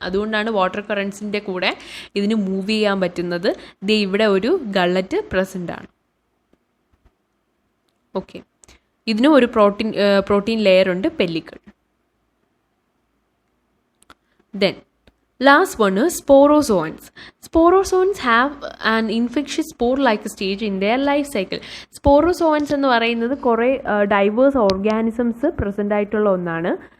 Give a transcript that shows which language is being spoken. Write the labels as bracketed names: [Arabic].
[Malayalam] അതുകൊണ്ടാണ് വാട്ടർ കറൻസിൻ്റെ കൂടെ ഇതിന് മൂവ് ചെയ്യാൻ പറ്റുന്നത്. ഇത് ഇവിടെ ഒരു ഗള്ളറ്റ് പ്രസൻ്റ് ആണ്. ഓക്കെ, ഇതിനും ഒരു പ്രോട്ടീൻ ലെയർ ഉണ്ട്, pellicle. Then [English] Last one is sporozoans. Sporozoans have an infectious spore-like stage in their life cycle. [Malayalam] Sporozoans എന്ന് പറയുന്നത് കുറേ ഡൈവേഴ്സ് ഓർഗാനിസംസ് പ്രസൻ്റ് ആയിട്ടുള്ള ഒന്നാണ്.